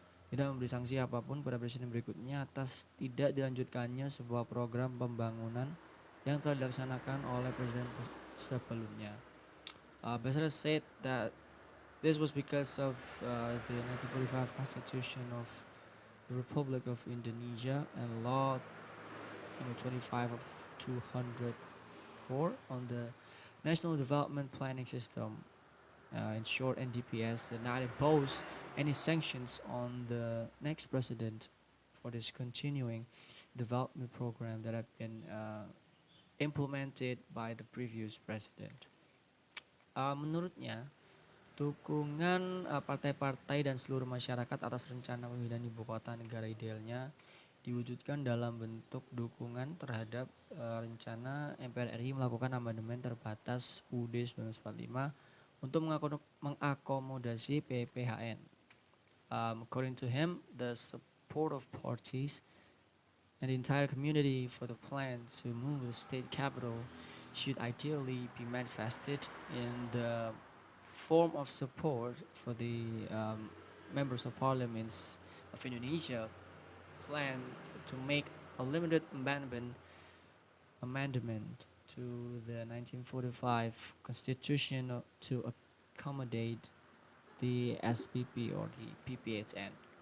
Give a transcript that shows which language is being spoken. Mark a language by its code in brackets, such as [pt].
[id] Tidak memberi sanksi apapun pada presiden berikutnya atas tidak dilanjutkannya sebuah program pembangunan yang telah dilaksanakan oleh presiden sebelumnya. [en] Basara said that this was because of the 1945 Constitution of the Republic of Indonesia and Law 25 of 204 on the National Development Planning System, in short NDPS, did not impose any sanctions on the next president for this continuing development program that have been implemented by the previous president. [id] Menurutnya, dukungan partai-partai dan seluruh masyarakat atas rencana pemindahan ibu kota negara idealnya diwujudkan dalam bentuk dukungan terhadap rencana MPR RI melakukan amandemen terbatas UUD 1945 untuk mengakomodasi PPHN. [en] According to him, the support of parties and the entire community for the plan to move the state capital should ideally be manifested in the form of support for the members of parliaments of Indonesia plan to make a limited amendment to the 1945 Constitution to accommodate the SPP or the PPHN.